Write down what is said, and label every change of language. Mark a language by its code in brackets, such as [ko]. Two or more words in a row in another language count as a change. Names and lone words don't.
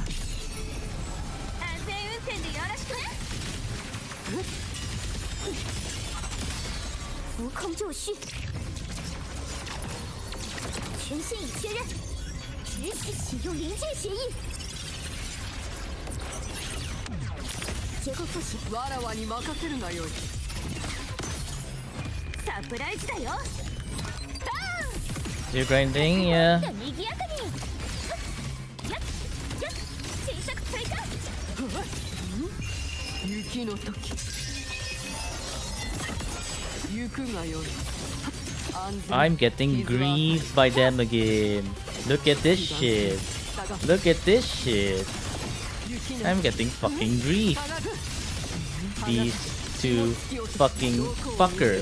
[ja] 安全運転でよろしくね。 [zh] 浮空就绪，权限已确认，只许启用临界协议。结构复习。 [ja] わらわに任せるがよい。サプライズだよ。バーン。 [en] You're grinding, yeah. [ja] 賑やかに。やっやっ小さく追加。雪の時。 [en] I'm getting griefed by them again. Look at this shit. Look at this shit. I'm getting fucking griefed. These two fucking fuckers.